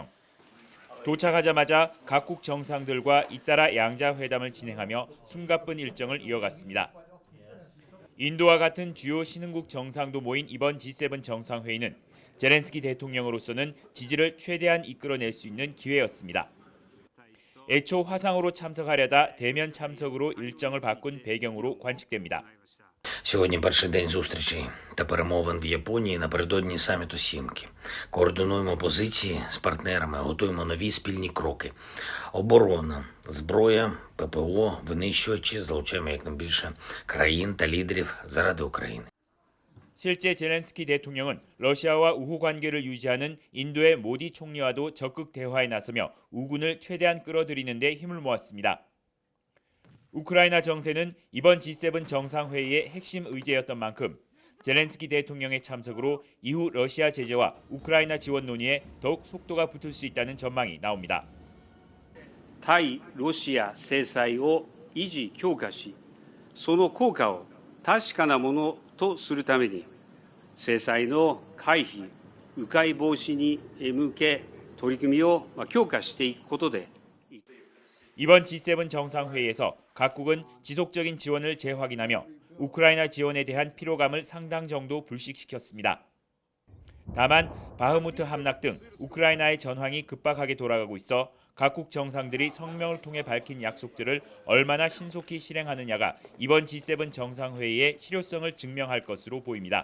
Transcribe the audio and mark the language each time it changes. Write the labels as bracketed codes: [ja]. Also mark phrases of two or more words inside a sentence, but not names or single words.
[ko] 도착하자마자 각국 정상들과 잇따라 양자 회담을 진행하며 숨가쁜 일정을 이어갔습니다. 인도와 같은 주요 신흥국 정상도 모인 이번 G7 정상회의는 젤렌스키 대통령으로서는 지지를 최대한 이끌어낼 수 있는 기회였습니다. 애초 화상으로 참석하려다 대면 참석으로 일정을 바꾼 배경으로 관측됩니다. [uk] Сьогодні перший день зустрічей та перемовин в Японії напередодні саміту Сімки. Координуємо позиції з партнерами, готуємо нові спільні кроки. Оборона, зброя, ППО, винищувачі, залучаємо якнайбільше країн та лідерів заради України. [ko] 실제 젤렌스키 대통령은 러시아와 우호 관계를 유지하는 인도의 모디 총리와도 적극 대화에 나서며 우군을 최대한 끌어들이는 데 힘을 모았습니다. 우크라이나 정세는 이번 G7 정상회의의 핵심 의제였던 만큼 젤렌스키 대통령의 참석으로 이후 러시아 제재와 우크라이나 지원 논의에 더욱 속도가 붙을 수 있다는 전망이 나옵니다. [ja] 対ロシア制裁を維持強化し、その効果を確かなものとするために、制裁の回避、迂回防止に向け取り組みを強化していくことで [ko] 이번 G7 정상회의에서 각국은 지속적인 지원을 재확인하며 우크라이나 지원에 대한 피로감을 상당 정도 불식시켰습니다. 다만 바흐무트 함락 등 우크라이나의 전황이 급박하게 돌아가고 있어 각국 정상들이 성명을 통해 밝힌 약속들을 얼마나 신속히 실행하느냐가 이번 G7 정상회의의 실효성을 증명할 것으로 보입니다.